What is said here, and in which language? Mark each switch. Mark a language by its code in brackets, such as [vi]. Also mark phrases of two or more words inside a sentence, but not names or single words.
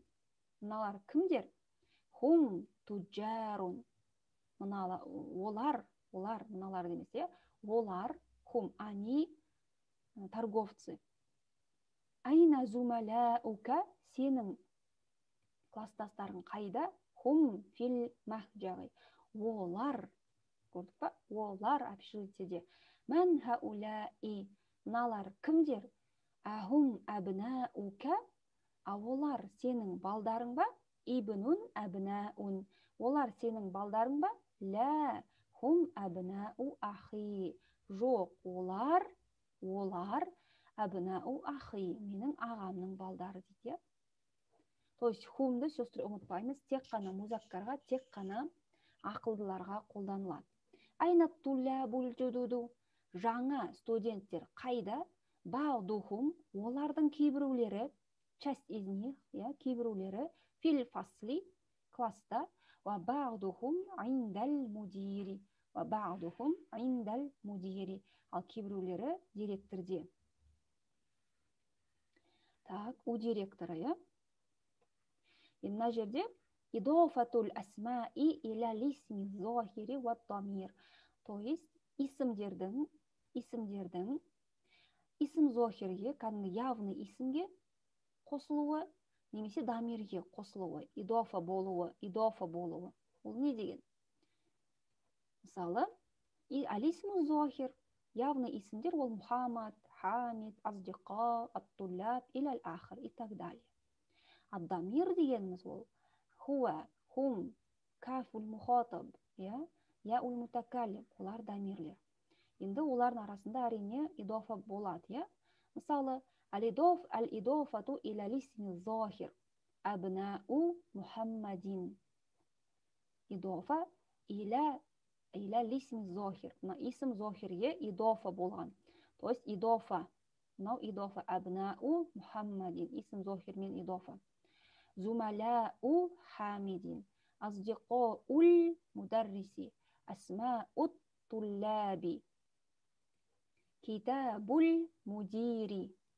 [kk] Мыналар кімдер? [ar] هم تجار. [kk] Олар, мыналар демес, е? [ru] Олар, хум, они торговцы. [ar] أين زملاؤك, [kk] сенің класстастарың қайда? [ar] هم في المهجع. [kk] Олар, көрдік па? Олар общежитиеде. [ar] من هؤلاء, [kk] мыналар кімдер? [ar] أهم أبناؤك, [kk] олар сенің балдарың ба? [ar] ابن أبناء. [kk] Олар сенің балдарың ба? [ar] لا هم أبناء أخي. [kk] Жоқ, олар [ar] أبناء أخي, [kk] менің ағамның балдары дейді. [ru] То есть [kk] хумды сөздері ұмытпаймыз, тек қана музаккарға, тек қана ақылдыларға қолданылады. [ar] أين الطلاب الجدد, [kk] жаңа студенттер қайда? Баудухум, олардың кейбіреулері, [ru] часть из них, [kk] кейбіреулері, [ar] في الفصل, [kk] класста, [ar] وبعضهم عند المدير, [kk] ал кейбіреулері директорде. [ru] Так, у директора, я. [kk] Мына жерде [ar] إضافة الأسماء إلى الاسم الظاهر والضمير. [ru] То есть [kk] исімдердің исім зохирге, кәдімгі явный исімге қосылуы, немесе дамирге қосылуы, идофа болуы. Ол не деген? Мысалы, [ar] الاسم الظاهر, [kk] явный исімдер ол Мухаммад, Хамид, Аздиқа, Аттуллаб, [ar] إلى آخره [ru] и так далее. [kk] Ад-дамир дегеніміз ол хуа, хум, [ar] كاف المخاطب, ياء المتكلم, [kk] олар дамирлер. Енді олардың арасында әрине идофа болады, Мысалы, [ar] الإضافة إلى الاسم الظاهر أبناء محمد. إضافة إلى الاسم الظاهر. [kk] Исім зохирге идофа болған. [ru] То есть [kk] идофа, [ar] أبناء محمد, [kk] исім зохирмен идофа. [ar] زملاء حامد أصدقاء المدرس أسماء الطلاب كتاب المدير.